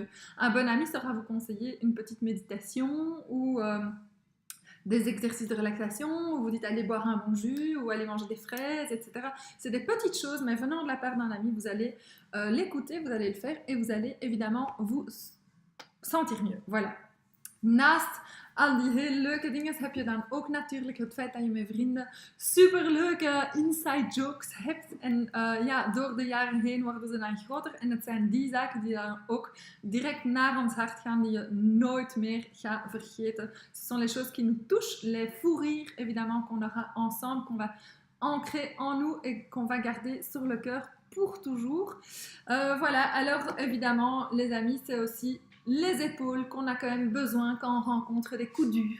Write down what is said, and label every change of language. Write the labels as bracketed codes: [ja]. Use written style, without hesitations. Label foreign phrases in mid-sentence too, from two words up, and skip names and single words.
[fr] Un bon ami saura vous conseiller une petite méditation ou des exercices de relaxation, où vous dites allez boire un bon jus ou allez manger des fraises, etc. C'est des petites choses, mais venant de la part d'un ami, vous allez l'écouter, vous allez le faire et vous allez évidemment vous sentir mieux. Voilà. [nl] Naast al die heel leuke dingen heb je dan ook natuurlijk het feit dat je met vrienden superleuke [en] inside jokes [nl] hebt. En door de jaren heen worden ze dan groter. En het zijn die zaken die dan ook direct naar ons hart gaan, die je nooit meer gaat vergeten. [fr] Ce sont les choses qui nous touchent, les fous rires évidemment qu'on aura ensemble, qu'on va ancrer en nous et qu'on va garder sur le cœur pour toujours. Voilà, alors évidemment les amis c'est aussi les épaules qu'on a quand même besoin quand on rencontre des coups durs.